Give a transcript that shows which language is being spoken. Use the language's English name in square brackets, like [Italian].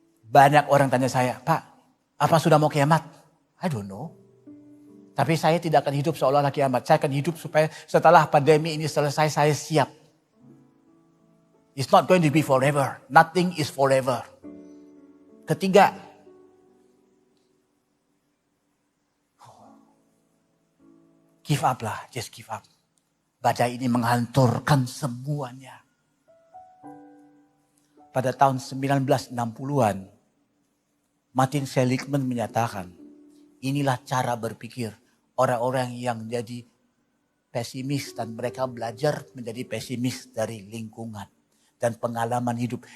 [Indonesian] Banyak orang tanya saya, Pak, apa sudah mau kiamat? [English] I don't know. [Indonesian] Tapi saya tidak akan hidup seolah-olah kiamat. Saya akan hidup supaya setelah pandemi ini selesai, saya siap. [English] It's not going to be forever. Nothing is forever. Ketiga, give up lah, just give up. [Indonesian] Badai ini menghancurkan semuanya. Pada tahun 1960-an, Martin Seligman menyatakan, inilah cara berpikir orang-orang yang jadi pesimis dan mereka belajar menjadi pesimis dari lingkungan dan pengalaman hidup.